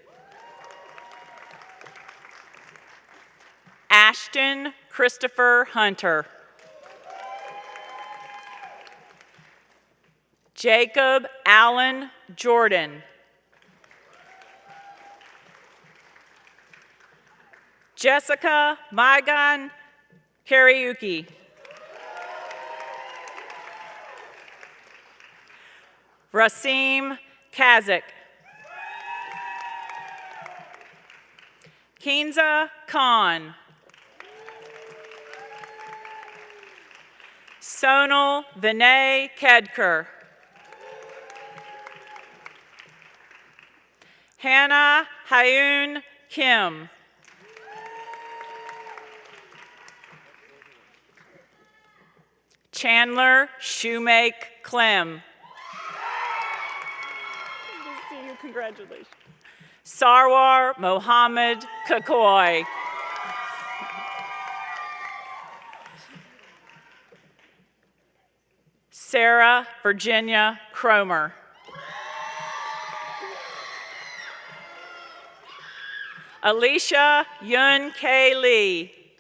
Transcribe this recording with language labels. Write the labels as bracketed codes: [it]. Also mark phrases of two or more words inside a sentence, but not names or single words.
[en] Ashton Christopher Hunter. Jacob Allen Jordan. Jessica Maigan Kariuki. Rasim Kazik. Kinza Khan. Sonal Vinay Kedkar. Hannah Hyun Kim. Chandler Shoemake Clem. Good to see you. Congratulations. Sarwar Mohammed Kakoy. Sarah Virginia Cromer. Alicia Yun K. Lee.